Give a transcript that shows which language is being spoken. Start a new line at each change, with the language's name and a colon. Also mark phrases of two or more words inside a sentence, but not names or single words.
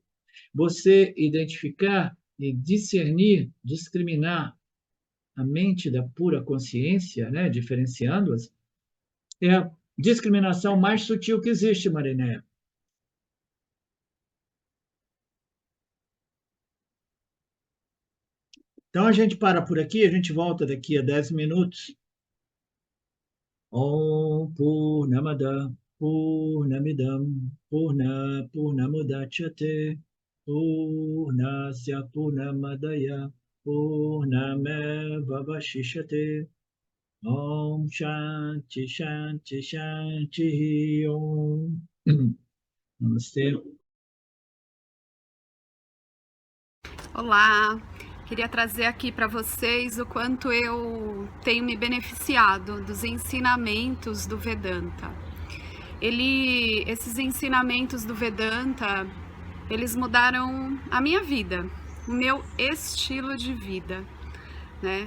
Portuguese: Você identificar e discernir, discriminar a mente da pura consciência, né? Diferenciando-as, é a discriminação mais sutil que existe, Marinéia. Então a gente para por aqui, a gente volta daqui a 10 minutos.
Sanskrit: Om Purnamada Purnamidam Purnamudachyate Purnasya Purnamadaya Purnamevavashishate Om Shanti Shanti Shanti Om.
Portuguese: Namastê. Olá, queria trazer aqui para vocês o quanto eu tenho me beneficiado dos ensinamentos do Vedanta. Esses ensinamentos do Vedanta, eles mudaram a minha vida, o meu estilo de vida, né?